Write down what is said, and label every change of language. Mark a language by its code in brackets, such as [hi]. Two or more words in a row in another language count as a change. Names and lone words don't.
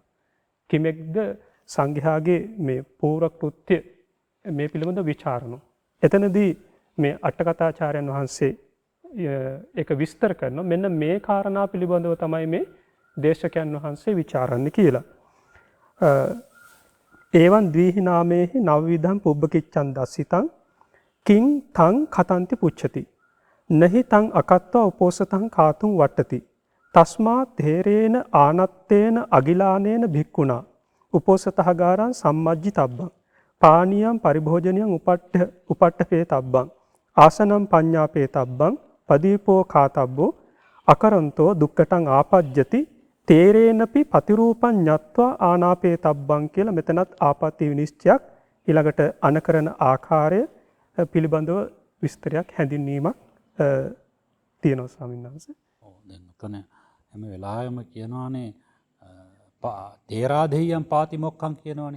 [si] කිමෙක්ද සංඝයාගේ මේ පූර්ව කෘත්‍ය මේ පිළිබඳව විචාරනවා. එතනදී මේ අට්ඨකථාචාර්යයන් වහන්සේ ඒක විස්තර කරනවා. මෙන්න මේ කාරණා පිළිබඳව තමයි මේ දේශකයන් වහන්සේ විචාරන්නේ කියලා. [pi] ඒවන් ද්විහි නාමේහි නවවිධං පුබ්බ කිච්ඡං දස්සිතං කිං තං කතන්ති පුච්ඡති. නහි තං අකත්වා උපෝසතං කාතුං වට්ටති. තස්මා තේරේන ආනත්තේන අගිලානේන භික්ඛුනා උපෝසතහගාරං සම්මජ්ජි තබ්බං පානියම් පරිභෝජනියං උපට්ඨපේ තබ්බං ආසනම් පඤ්ඤාපේ තබ්බං පදීපෝ කාතබ්බෝ අකරන්තෝ දුක්ඛටං ආපජ්ජති තේරේනපි පතිරූපං ඤත්වා ආනාපේ තබ්බං [si] කියලා මෙතනත් ආපත්‍ය විනිශ්චයක් ඊළඟට අනකරන ආකාරය පිළිබඳව විස්තරයක් හැඳින්වීමක් තියෙනවා ස්වාමීන් වහන්සේ. ඔව් දැන් උතන හැම වෙලාවෙම කියනවානේ [pi] තේරාදෙය්‍යම් පාතිමොක්ඛං [si] කියනවානේ.